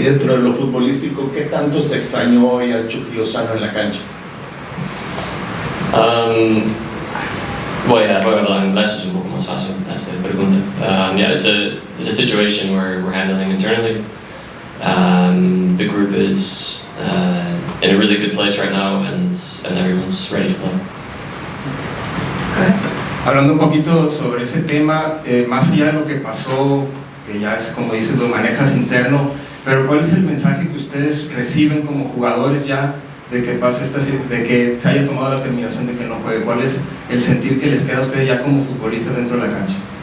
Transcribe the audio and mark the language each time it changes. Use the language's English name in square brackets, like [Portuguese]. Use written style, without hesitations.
[Spanish] Y dentro de lo futbolístico, ¿qué tanto se extrañó hoy al Chucky Lozano en la cancha? Voy a hablar en inglés, es un poco más fácil esta pregunta. [English] It's a situation we're handling internally. The group is in a really good place right now, and everyone's ready to play. [Spanish] Hablando un poquito sobre ese tema, más allá de lo que pasó, que ya es como dices, lo manejas interno, pero ¿cuál es el mensaje que ustedes reciben como jugadores ya de que pase de que se haya tomado la terminación de que no juegue? ¿Cuál es el sentir que les queda a ustedes ya como futbolistas dentro de la cancha?